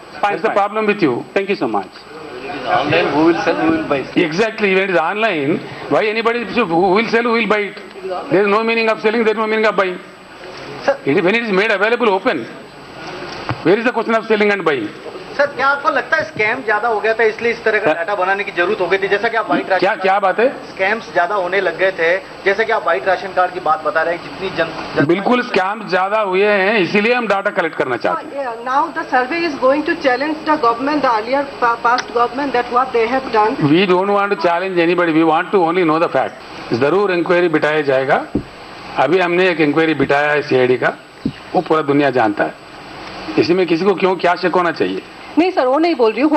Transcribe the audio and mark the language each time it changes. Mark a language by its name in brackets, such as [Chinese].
[English] That's the problem with you. Thank you so much. Online, who will sell, who will buy? Exactly. When it is online, why anybody who will sell, who will buy it? There is no meaning of selling, there is no meaning of buying. When it is made available open, where is the question of selling and buying? [Hindi] Sir क्या आपको लगता है scam ज्यादा हो गया था इसलिए इस तरह का डाटा बनाने की जरूरत हो गई थी, जैसा कि आप व्हाइट राशन क्या बात है? स्कैम्स ज्यादा होने लग गए थे, जैसे कि आप व्हाइट राशन कार्ड की बात बता रहे हैं, जितनी जन बिल्कुल स्कैम ज्यादा हुए हैं, इसीलिए हम डाटा कलेक्ट करना चाहते हैं. [English] Now the survey is going to challenge the government, the earlier past government, that what they have done. We don't want to challenge anybody. We want to only know the fact. [Hindi] जरूर inquiry बिठाया जाएगा. अभी हमने एक inquiry बिठाया है CID का, वो पूरा दुनिया जानता है. इसमें किसी को क्यों क्या शक होना चाहिए? नहीं सर, वो नहीं बोल रही हूँ.